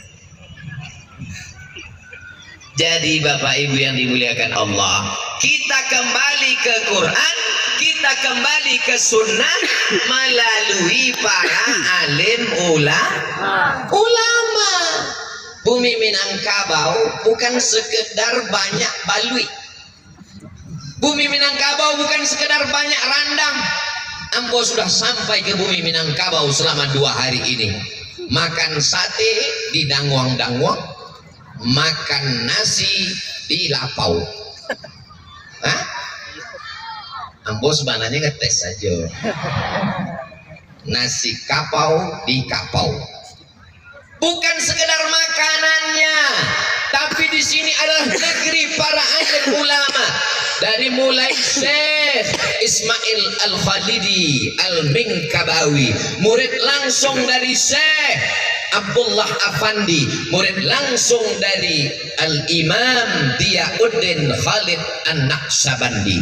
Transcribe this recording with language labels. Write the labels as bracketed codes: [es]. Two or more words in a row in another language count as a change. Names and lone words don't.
[id] Jadi Bapak Ibu yang dimuliakan Allah, kita kembali ke Quran, kita kembali ke Sunnah melalui para alim ulama. Bumi Minangkabau bukan sekedar banyak balui. Bumi Minangkabau bukan sekedar banyak randang. [min] Ambo sudah sampai ke bumi Minangkabau selama 2 hari ini. [id] Makan sate di Dangwang-Dangwang, makan nasi di Lapau. [min] Hah? Ambo sebenarnya ngetes saja. [id] Nasi kapau di Kapau. Bukan sekedar makanannya, tapi di sini adalah negeri para alim ulama. Dari mulai Syekh Ismail Al-Khalidi Al-Minkabawi, murid langsung dari Syekh Abdullah Afandi, murid langsung dari Al-Imam Diyauddin Khalid An-Naqsabandi.